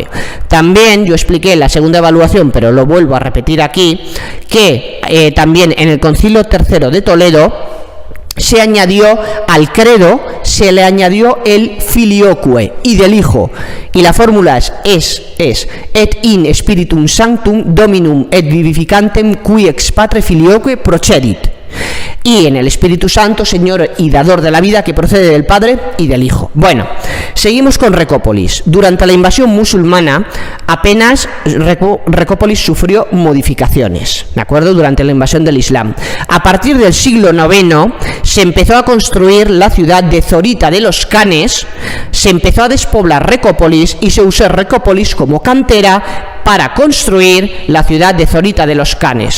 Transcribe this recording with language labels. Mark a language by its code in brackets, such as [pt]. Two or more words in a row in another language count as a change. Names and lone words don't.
[es] También yo expliqué en la segunda evaluación, pero lo vuelvo a repetir aquí, que también en el Concilio III de Toledo se añadió al credo, se le añadió el filioque, y del hijo, y la fórmula es [la] et in spiritum sanctum dominum et vivificantem qui ex patre filioque procedit, [es] y en el Espíritu Santo, Señor y dador de la vida, que procede del Padre y del Hijo. Bueno, seguimos con Recópolis. Durante la invasión musulmana, apenas Recópolis sufrió modificaciones, ¿de acuerdo? Durante la invasión del Islam. A partir del siglo IX se empezó a construir la ciudad de Zorita de los Canes, se empezó a despoblar Recópolis y se usó Recópolis como cantera para construir la ciudad de Zorita de los Canes.